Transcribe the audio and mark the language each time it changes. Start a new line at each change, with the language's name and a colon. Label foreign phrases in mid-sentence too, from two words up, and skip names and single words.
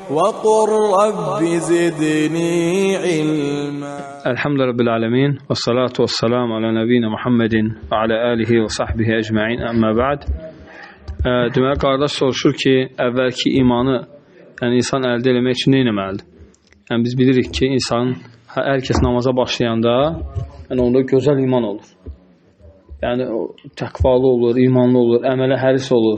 Arabic: وقل رب زدني علما. الحمد لله رب العالمين والصلاة والسلام على نبينا محمد وعلى آله وصحبه ecmaîn. أَمَّا بَعْدُ.
Azerbaijani: Deməli qardaş soruşur ki, əvvəlki imanı, yəni insan əldə etmək üçün nə etməlidir? Yəni biz bilirik ki, insan hər kəs namaza başlayanda, yəni onda gözəl iman olur. Yəni təqvalı olur, imanlı olur, əmələ həris olur.